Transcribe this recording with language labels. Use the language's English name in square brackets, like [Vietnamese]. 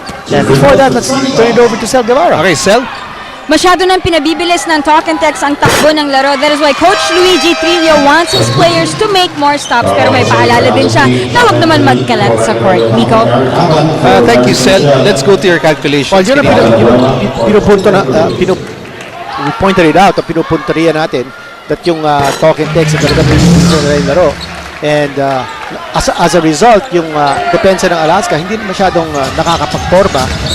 [English] And before that, let's turn it over to Sel Guevara. Okay, Sel. [Filipino] Masyado nang pinabibilis ng Talking Tex ang takbo ng laro. [English] That is why Coach Luigi Trillo wants his players to make more stops. [Filipino] Pero may paalala din siya na huwag naman magkalat sa court. [English] Nico? Thank you, Sel. Let's go to your calculations. [Filipino] Well, yun ang pinupunto na, [English] we pointed it out, [Filipino] pinupunteriya natin. that yung talk and text talaga pinipinsan nila yung laro. And as a result, yung depensa ng Alaska hindi masyadong nakakapagporma.